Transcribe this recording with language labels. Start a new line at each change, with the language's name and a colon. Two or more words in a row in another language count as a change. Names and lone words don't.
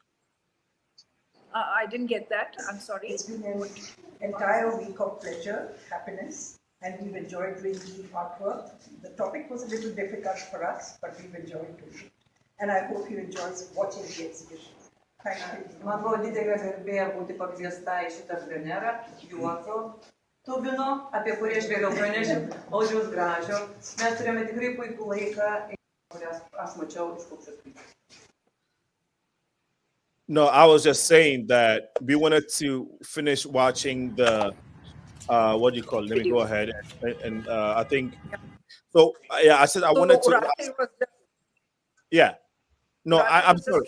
English: I didn't get that. I'm sorry. It's been an entire week of pleasure, happiness, and we've enjoyed doing the artwork. The topic was a little difficult for us, but we've enjoyed doing it. And I hope you enjoy watching the exhibition. Thank you.
Lithuanian: Man buvo didelė garbė būti pakviesta į šitą plenerą, juozo tubino, apie kurį aš vėliau pranešiu, audžiaus gražio. Mes turėjome tikrai puikų laiką, kurias aš mačiau iš Curators.
English: No, I was just saying that we wanted to finish watching the what do you call it? Let me go ahead and I think so. Yeah, I said I wanted to. Yeah, no, I'm sorry.